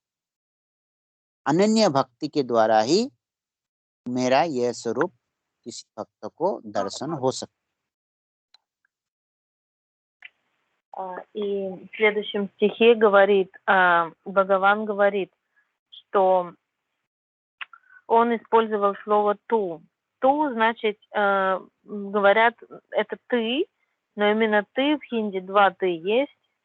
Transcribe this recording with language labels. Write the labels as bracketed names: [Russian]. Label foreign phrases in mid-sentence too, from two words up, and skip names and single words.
[Hindi] अनन्य भक्ति के द्वारा ही मेरा यह स्वरूप किसी भक्त को दर्शन हो सकता। [Russian] И в следующем стихе Бхагаван говорит, что он использовал слово «ту». «Ту» значит, говорят, это «ты», но именно «ты» в хинди два «ты» есть.